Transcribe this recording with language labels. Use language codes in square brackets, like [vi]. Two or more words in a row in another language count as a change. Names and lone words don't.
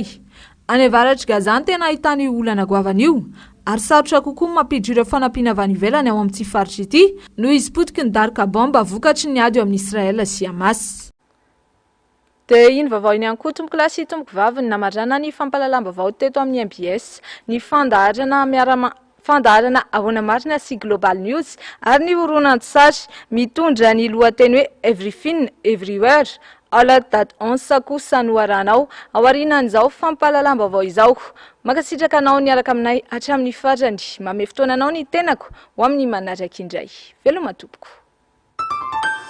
[mg] Any avaratry Gaza tena ahitany olana goavana io ary sarotra kokoa mampiditra ireo fanampiana avy any ivelany ao amin'ity faritra ity noho izy potiky ny darika bomba vokatry ny ady eo amin'ny Israela sy Hamas. Dia iny vaovao iny ihany koa tompoko lahy sy tompoko vavy ny namarana ny fampahalalam-baovao teto amin'ny MBS ny fandaharana ahoana marina sy Global News ary ny horonan-tsary mitondra ny lohateny hoe Everything Everywhere all at once kosa no aranao ao aorianan'izao fampahalalam-baovao izao. Makasitraka anao ny araka aminay hatramin'ny farany. Mame fotoana anao ny tenako ho amin'ny manaraka indray. Veloma tompoko.